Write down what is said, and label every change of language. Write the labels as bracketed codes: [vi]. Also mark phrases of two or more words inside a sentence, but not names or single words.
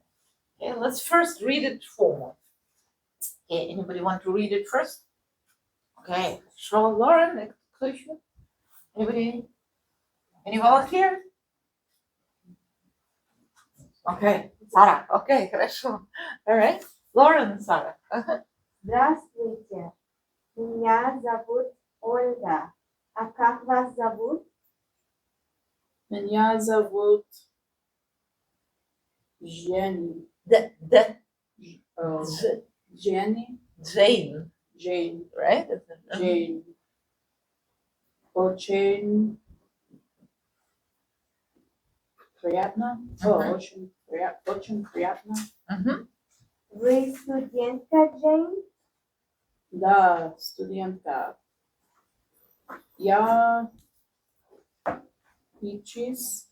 [en] Okay, let's first read it formal. Okay, anybody want to read it first? Okay, sure, Lauren, exclusion. Anybody? Any volunteer? Okay, Sarah. Okay, хорошо. All right, Lauren and Sarah. [ru] Здравствуйте, меня зовут Ольга. А как вас зовут? Меня зовут Jenny. Jenny. Jane, Jane. right? Jane. Очень приятно. Очень приятно. Mhm. Вы студентка, Джейн? Да, студентка. Я учусь